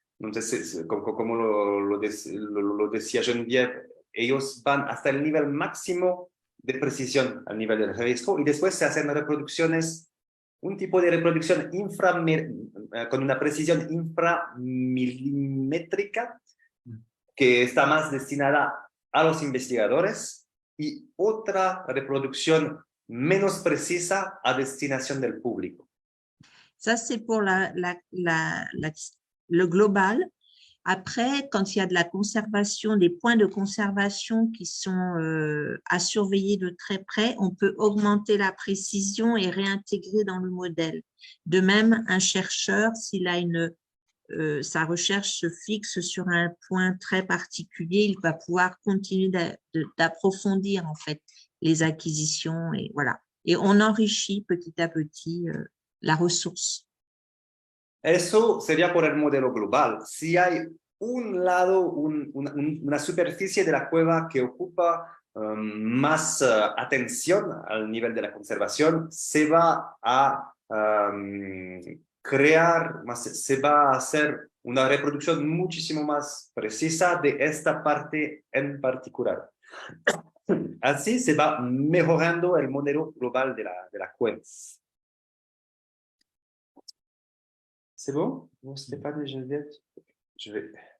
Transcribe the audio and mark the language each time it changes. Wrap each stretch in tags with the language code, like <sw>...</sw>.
<es>Entonces, como lo decía Geneviève, ellos van hasta el nivel máximo de precisión al nivel del registro y después se hacen reproducciones, un tipo de reproducción con una precisión inframilimétrica que está más destinada a los investigadores y otra reproducción menos precisa a destinación del público.</es> <fr>Ça, c'est pour le global. Après, quand il y a de la conservation, des points de conservation qui sont à surveiller de très près, on peut augmenter la précision et réintégrer dans le modèle. De même, un chercheur, s'il a sa recherche se fixe sur un point très particulier, il va pouvoir continuer d'approfondir en fait les acquisitions et voilà. Et on enrichit petit à petit la ressource.</fr> <es>Eso sería por el modelo global. Si hay un lado, una superficie de la cueva que ocupa más atención al nivel de la conservación, se va a se va a hacer una reproducción muchísimo más precisa de esta parte en particular. Así se va mejorando el modelo global de la cueva.</es> <fr>C'est bon? Bon, Stéphane et Geneviève, je vais...</fr>